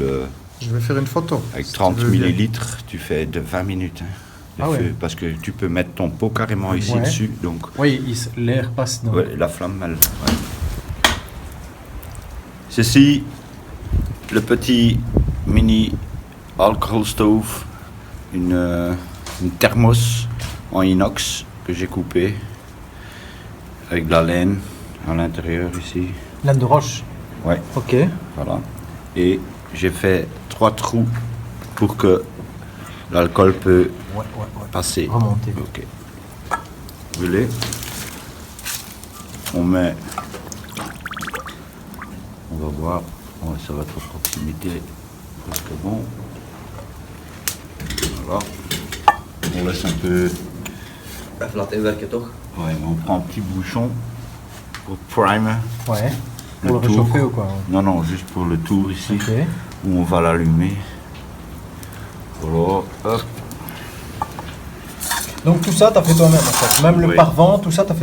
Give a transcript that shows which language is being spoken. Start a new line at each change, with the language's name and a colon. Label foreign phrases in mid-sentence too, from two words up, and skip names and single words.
French: Je vais faire une photo. avec si 30 tu veux bien. millilitres, tu fais de 20 minutes. De Ah ouais. feu, parce que tu peux mettre ton pot carrément ici Ouais. dessus. Donc, Oui, l'air passe dans. ouais, la flamme, elle. Ouais. Ceci, le petit mini
English: alcohol stove,
French: une thermos en inox que j'ai coupé avec de la laine à l'intérieur ici. Laine de roche. Ouais, Ok. voilà. Et j'ai fait 3 trous pour que l'alcool peut Ouais. passer. Remonter. Ok. Brûler. On met. On va voir. Ouais, ça va être à proximité. Presque bon. Voilà. On laisse un peu.
Dutch: Even laten inwerken toch?
French: Ouais, on prend un petit bouchon pour primer. Ouais. Le Pour le tour. réchauffer ou quoi? Non, non, juste pour le tour ici. Ok. Où on va l'allumer. Voilà. Hop. Donc tout ça, t'as fait toi-même en fait. Même le Oui. pare-vent, tout ça, t'as fait